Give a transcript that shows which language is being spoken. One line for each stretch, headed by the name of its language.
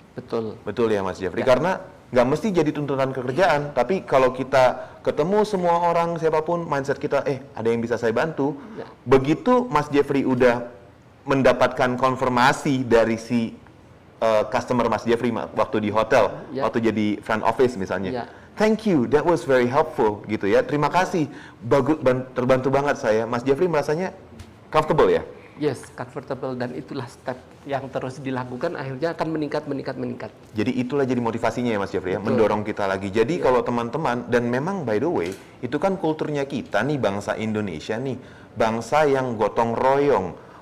Indonesian: Betul ya Mas Jeffrey. Karena nggak mesti jadi tuntutan kerjaan, tapi kalau kita ketemu semua orang siapapun, mindset kita, ada yang bisa saya bantu. Begitu Mas Jeffrey udah mendapatkan konfirmasi dari si customer Mas Jeffrey waktu di hotel, waktu jadi front office misalnya.
English: Thank you, that was very helpful
Indonesian: gitu ya. Terima kasih, bagus, terbantu banget saya. Mas Jeffrey merasanya comfortable ya?
English: Yes, comfortable,
Indonesian: dan itulah step yang terus dilakukan akhirnya akan meningkat. Jadi itulah jadi motivasinya ya Mas Jeffrey ya, mendorong kita lagi. Jadi kalau teman-teman, dan memang
English: by the way,
Indonesian: itu kan kulturnya kita nih bangsa Indonesia nih, bangsa yang gotong royong.